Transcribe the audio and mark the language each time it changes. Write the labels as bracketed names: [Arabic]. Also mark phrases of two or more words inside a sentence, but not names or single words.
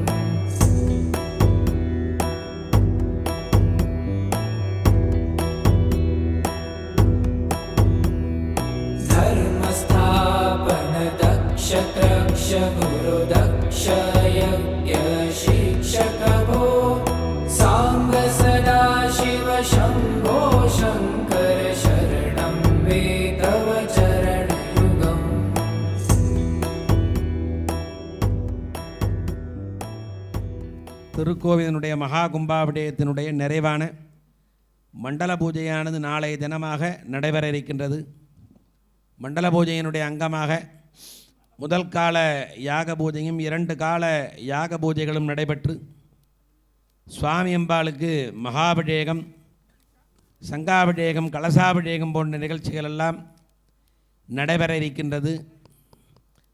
[Sanskrit] धर्मस्थापन दक्ष त्रक्ष गुरु दक्ष यज्ञ शिक्षक भो साम्ब सदा शिव शम्भो शङ्कर शरणं मे तव चरणयुगम् [Tamil] திருக்கோவிலினுடைய மகா கும்பாபிஷேகத்தினுடைய நிறைவான மண்டல பூஜையானது நாளைய தினமாக நடைபெற இருக்கின்றது. மண்டல பூஜையினுடைய அங்கமாக முதல் கால யாக பூஜையும் 2 கால யாக பூஜைகளும் நடைபெற்று சுவாமி அம்பாளுக்கு மகாபிஷேகம், சங்காபிஷேகம், கலசாபிஷேகம் போன்ற நிகழ்ச்சிகள் எல்லாம் நடைபெற இருக்கின்றது.